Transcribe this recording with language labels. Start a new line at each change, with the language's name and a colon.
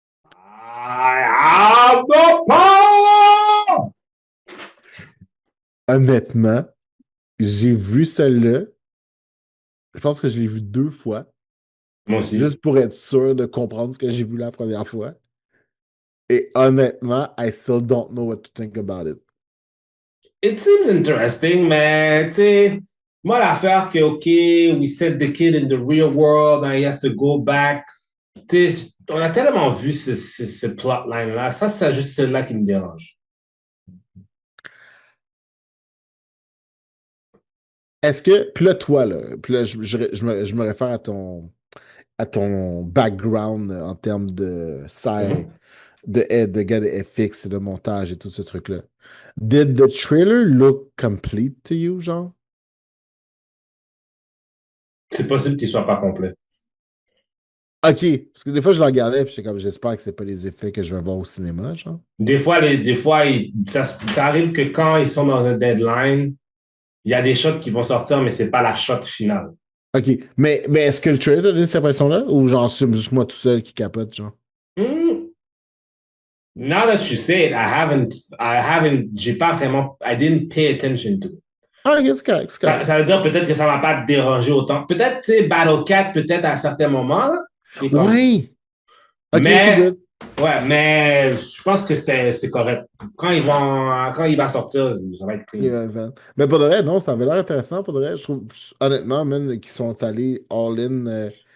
English: I have the power!
French: Honnêtement, j'ai vu celle-là. Je pense que je l'ai vu deux fois, Moi aussi. juste pour être sûr de comprendre ce que j'ai vu la première fois. Et honnêtement,
English: I still don't know what to think about it. It seems interesting,
French: mais tu sais, moi, l'affaire que,
English: OK, we set the kid in the real world and he has to go back.
French: Tu sais, on a tellement vu ce plotline-là. Ça, c'est juste celui-là qui me dérange. Est-ce que, puis là, toi, là, puis là, je me réfère à ton background en termes de Mhm. de gars de FX et de montage et tout ce truc-là.
English: Did the trailer look complete to you, genre?
French: C'est possible qu'il soit pas complet. Ok, parce que des fois, je le regardais, puis j'étais comme, j'espère que c'est pas les effets que je vais voir au cinéma, genre. Des fois ça arrive que quand ils sont dans un deadline, il y a des shots qui vont sortir, mais c'est pas la shot finale. Ok, mais est-ce que le trailer t'a donné cette impression-là? Ou genre, c'est juste moi tout seul qui capote, genre? Hmm.
English: Now that you say it,
French: j'ai pas vraiment,
English: I didn't pay attention to it.
French: Ah, ok, c'est correct, c'est correct. Ça veut dire peut-être que ça m'a pas dérangé autant. Peut-être, tu sais, Battle Cat, peut-être à certains moments, là, qui est comme, Ouais! Ok, c'est mais, good. ouais, mais je pense que c'est correct. Quand il va sortir, ça va être clean. Mais pour de vrai, non, ça avait l'air intéressant. Pour de vrai, je trouve, honnêtement, même qu'ils sont allés all-in.